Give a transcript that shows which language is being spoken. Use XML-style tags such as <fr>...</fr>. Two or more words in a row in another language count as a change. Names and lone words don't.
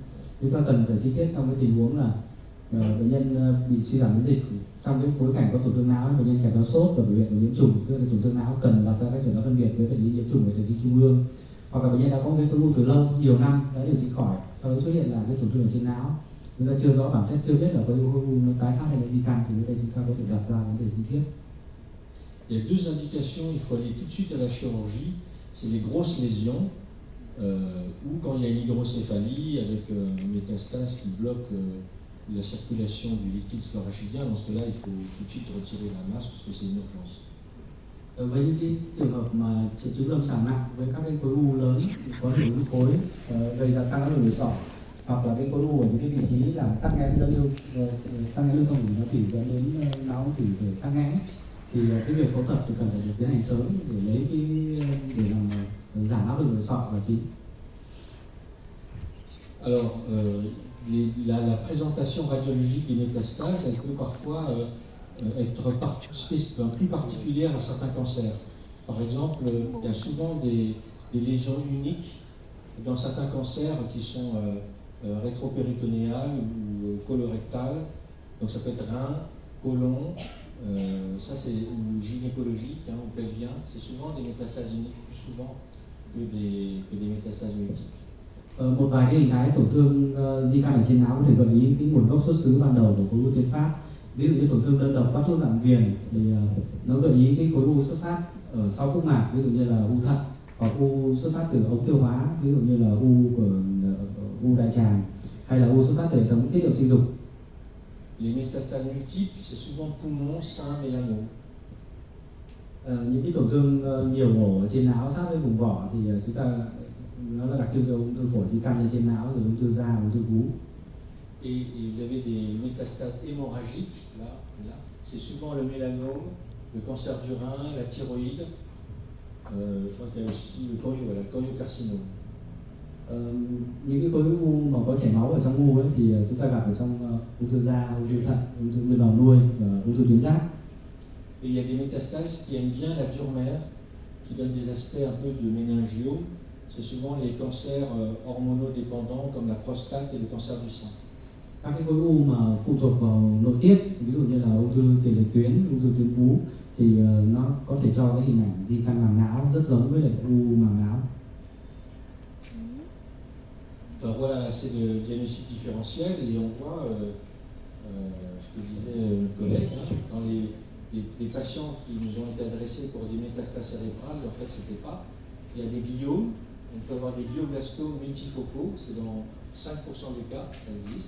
<vi>Chúng ta cần phải sinh thiết trong cái tình huống là bệnh nhân bị suy giảm miễn dịch, trong cái bối cảnh có tổn thương não, bệnh nhân kèm theo sốt và biểu hiện của nhiễm trùng, tức là tổn thương não cần đặt ra các chẩn đoán phân biệt với bệnh lý nhiễm trùng ở thần kinh trung ương, hoặc là bệnh nhân đã có cái khối u từ lâu, nhiều năm đã điều trị khỏi, sau đó xuất hiện là cái tổn thương ở trên não, chúng ta chưa rõ bản chất, chưa biết là khối u nó tái phát hay là di căn, thì lúc đây chúng ta có thể đặt ra vấn đề sinh thiết.</vi> <fr>Il y a deux indications, il faut aller tout de suite à la chirurgie, c'est les grosses lésions, ou quand il y a une hydrocéphalie avec une métastase qui bloque la circulation du liquide sphérachidien. Dans ce cas-là, il faut tout de suite retirer la masse parce que c'est une urgence.</fr> <vi>Với những cái trường hợp mà triệu chứng lâm sàng nặng với các cái khối u lớn có nhiều huyết khối gây ra tăng áp lực nội sọ, hoặc là cái khối u ở những cái vị trí làm tắc nghẽn dẫn lưu thông của não tủy dẫn đến não tủy để tắc nghẽn, thì cái việc phẫu thuật thì cần phải được tiến hành sớm để lấy cái để làm giảm áp lực nội sọ là chính.</vi> <fr>Alors, la présentation radiologique des métastases, elle peut parfois être plus particulière à certains cancers. Par exemple, il y a souvent des lésions uniques dans certains cancers qui sont rétropéritonéales ou colorectales. Donc ça peut être rein, côlon, ça c'est gynécologique ou pelvien. C'est souvent des métastases uniques, plus souvent que des métastases multiples.</fr> <vi>Một vài cái hình thái tổn thương di căn ở trên não có thể gợi ý cái nguồn gốc xuất xứ ban đầu của khối u tiến phát. Ví dụ như tổn thương đơn độc bắt thuốc dạng viền thì nó gợi ý cái khối u xuất phát ở sau phúc mạc, ví dụ như là u thận, hoặc u xuất phát từ ống tiêu hóa, ví dụ như là u đại tràng, hay là u xuất phát từ hệ thống tiết niệu sinh dục.</vi> <fr>Les métastases multiples, c'est souvent poumon, sein, mélanome.</fr> <vi>Những cái tổn thương nhiều ổ ở trên não sát với vùng vỏ thì chúng ta nó là đặc trưng cho ung thư phổi di căn lên trên não, rồi ung thư da, ung thư vú.</vi> <fr>Et vous avez des métastases hémorragiques, là. C'est souvent le mélanome, le cancer du rein, la thyroïde. Je crois qu'il y a aussi le choriocarcinome.</fr> <vi>Những cái khối u mà có chảy máu ở trong u ấy, thì chúng ta gặp ở trong ung thư da, ung thư thận, ung thư nguyên bào nuôi và ung thư tuyến giáp.</vi> <fr>Et il y a des métastases qui aiment bien la dure mère, qui donnent des aspects un peu de méningiome. C'est souvent les cancers hormonodépendants comme la prostate et le cancer du sein.</fr> <vi>Các cái khối u mà phụ thuộc vào nội tiết, ví dụ như là ung thư tiền liệt tuyến, ung thư tuyến vú, thì nó có thể cho cái hình ảnh di căn màng não rất giống với lại u màng não.</vi> <fr>Alors voilà, c'est le diagnostic différentiel et on voit ce que disait le collègue, dans les patients qui nous ont été adressés pour des métastases cérébrales, en fait c'était pas. Il y a des gliomes, on peut avoir des glioblastomes multifocaux, c'est dans 5% des cas, ça existe.</fr>